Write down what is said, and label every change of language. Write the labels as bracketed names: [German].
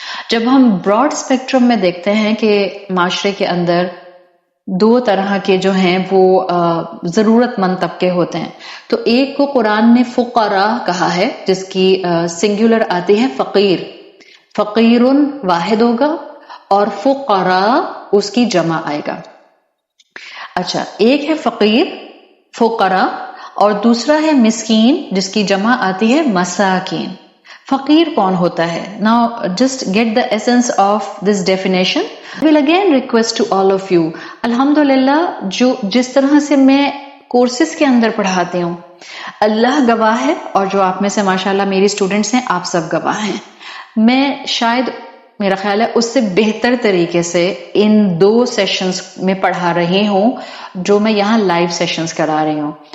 [Urdu] جب ہم Broad spectrum میں دیکھتے ہیں کہ معاشرے کے اندر دو طرح کے جو ہیں وہ ضرورت مند طبقے ہوتے ہیں، تو ایک کو قرآن نے فقراء کہا ہے جس کی سنگولر آتی ہے فقیر، فقیرن واحد ہوگا اور فقراء اس کی جمع آئے گا. اچھا، ایک ہے فقیر فقراء اور دوسرا ہے مسکین جس کی جمع آتی ہے مساکین. فقیر کون ہوتا ہے؟ [English] Now just get the essence of this definition. I will again request to all of you. [Urdu] الحمدللہ جس طرح سے میں کورسز کے اندر پڑھاتی ہوں، اللہ گواہ ہے، اور جو آپ میں سے ماشاءاللہ میری اسٹوڈنٹس ہیں آپ سب گواہ ہیں، میں شاید میرا خیال ہے اس سے بہتر طریقے سے ان دو سیشنز میں پڑھا رہی ہوں جو میں یہاں لائیو سیشنز کرا رہی ہوں.